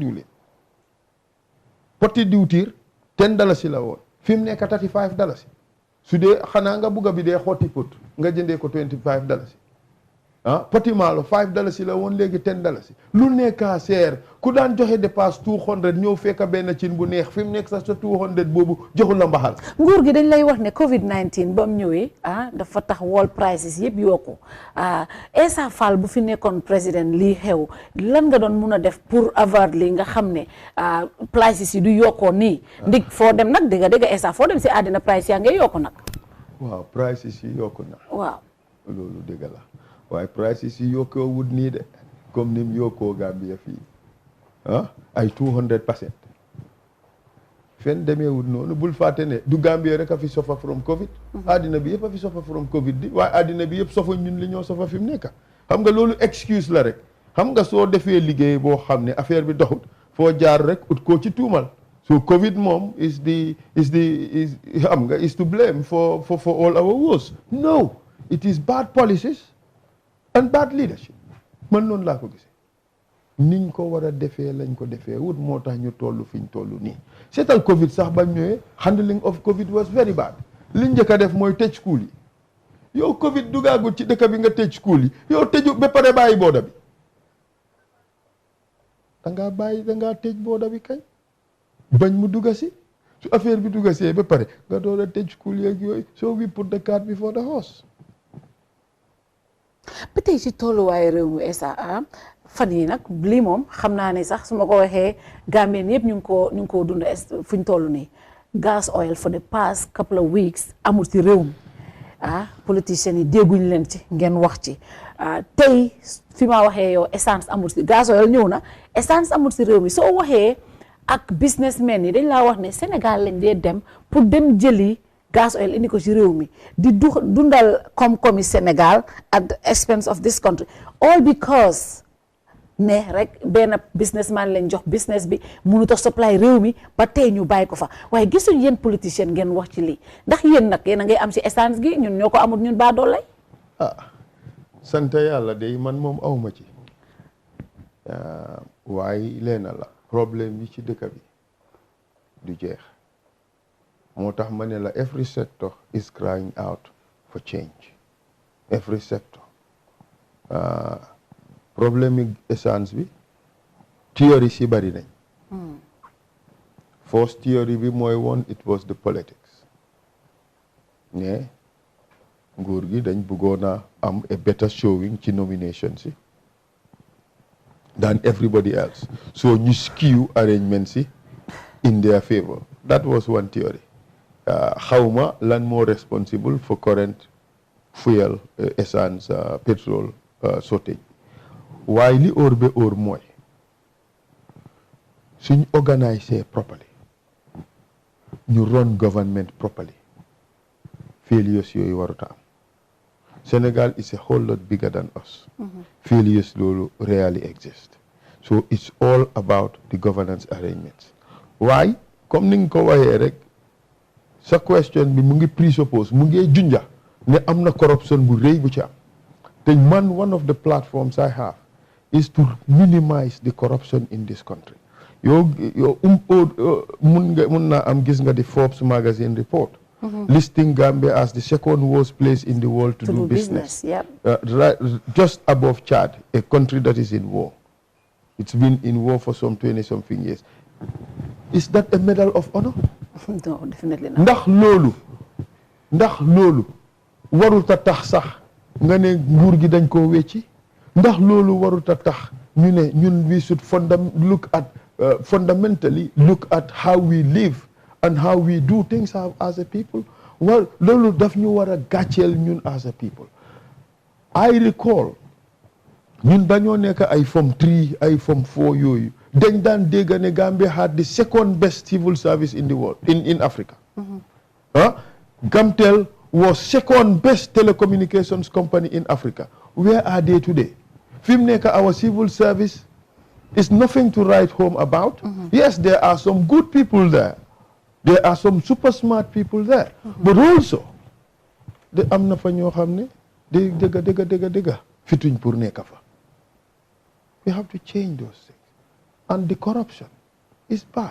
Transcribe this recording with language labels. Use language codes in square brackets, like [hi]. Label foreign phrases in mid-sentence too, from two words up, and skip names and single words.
[wo] poti diwtiir $10 la woon fi mu nekk $35 su dee xanaa nga bugga bi dee xotti pot nga jëndee ko $25 poti maalo $5 la woon léegi $10 lu nekkaa seer ku daan joxe dépasse 200 ñëw fekk benn cin bu neex fi mu nekk sax sa 200 boobu joxul la mbaxal nguur gi dañ lay wax ne COVID-19 ba mu ñëwee dafa tax [en] world prices [wo] yëpp yokku Essa Faal bu fi nekkoon président lii xew lan nga doon mun a def [fr] pour avoir [wo] li nga xam ne prices yi du yokkoo nii ndig foo dem nag dëgg Essa foo dem si àddina price yaa ngay yokku nag waaw prices yi yokku na waaw loolu dëgg la waaye prices yi yokkoo wut nii de comme ni mu yokkoo Gambia fii ay 200% fen demee wut noonu bul fàtte ne du Gambia rek a fi [en] suffer from Covid [wo] addina bi yëpp a fi [en] suffer from Covid [wo] di waaye addina bi yëpp suffer ñun li ñoo suffer fi mu nekk xam nga loolu excuse la rek xam nga soo defee liggéey boo xam ne affaire bi doxut foo jaar rek ut koo ci tuumal so Covid moom is xam nga [en] is to blame for all our woes no it is bad policies and bad leadership man [wo] noonu laa ko gisee niñ ko war a defee lañ ko defee wut moo tax ñu toll fi ñu toll nii seetal Covid sax bañ ñëwee [en] handling of Covid was very bad [wo] liñ njëkk a def mooy tëj school yi yow Covid dugaagut ci dëkk bi nga tëj school yi yow tëju ba pare bàyyi booda bi dangaa tëj booda bi kañ bañ mu dugga si su affaire bi dugga see ba pare nga door a tëj school yeeg yooyu [en] so we put the cart before the horse [wo] ba tey ci tolluwaayu réew mi Essa fan yi nag lii moom xam naa ne sax su ma ko waxee Gambien yëpp ñu ngi ko dund fu ñu toll nii [en] gas oil for the past couple of weeks [wo] amul ci réew mi politiciens yi dégguñ leen ci ngeen wax ci tey fi ma waxee yow essence amul ci [en] gas oil [wo] ñëw na essence amul ci réew mi soo waxee ak businessmen yi dañ laa wax ne Sénégal lañ dee dem pour dem jëli [en] gas oil [wo] indi ko ci réew mi di dundal koom-koomi Sénégal [en] at the expense of this country all because [wo] ne rek benn businessman lañ jox business bi mënut a supply réew mi ba tey ñu bàyyi ko fa waaye gisuñ yéen politicien ngeen wax ci lii ndax yéen nag yéen a ngay am ci essence gi ñun ñoo ko amul ñun baa doolay sant yàlla de man moom awma ci waaye leena la problème yi ci dëkk bi du jeex moo tax ma ne la [en] every sector is crying out for change. Every sector. [wo] Problème yi essence bi theory si bari nañ. [en] First theory [wo] bi mooy woon [en] it was the politics. [wo] ne nguur gi dañ bëggoon a am [en] a better showing [wo] ci nomination si [en] than everybody else. So ñu skew arrangement si in their favor. That was one theory. [wo] Xawma lan [en] more responsible for current fuel, essence, petrol shortage. [wo] Waaye li óor be óor mooy suñ organise properly ñu [en] run government properly [wo] failures yooyu waruta am. [en] Senegal is a whole lot bigger than us. Failures loolu rarely exist. So it's all about the governance arrangements. Why? [wo] Comme ni nga ko waxee rek sa question bi mu ngi presuppose mu ngi junja ne am na corruption bu rëy bu ci am. Te man [en] one of the platforms I have is to minimize the corruption in this country. [wo] mun naa am gis nga di [en] Forbes magazine report. Listing Gambia as the second worst place in the world to do business. Yep. Right, just above Chad, a country that is in war. It's been in war for some 20-something years. Is that a medal of honor? No, definitely not. [wo] ndax loolu warul ta tax sax nga ne nguur gi dañ ko wecci ndax loolu warul ta tax ñu ne ñun [en] we should fundamentally look at how we live and how we do things as a people. Well, [wo] loolu daf ñu war a gàcceel ñun [en] as a people. I recall [wo] ñun dañoo nekk ay form 3 ay form 4 yooyu dañ daan dégg ne [en] Gambia had the second best civil service in the world in Africa. Gamtel was second best telecommunications company in Africa. Where are they today? [wo] Fi mu nekk [en] our civil service is nothing to write home about. Yes, there are some good people there. There are some super smart people there. But also, [wo] de am na fa ñoo xam ne dëgga fituñ pour nekk fa. [en] We have to change those things. And the corruption is bad.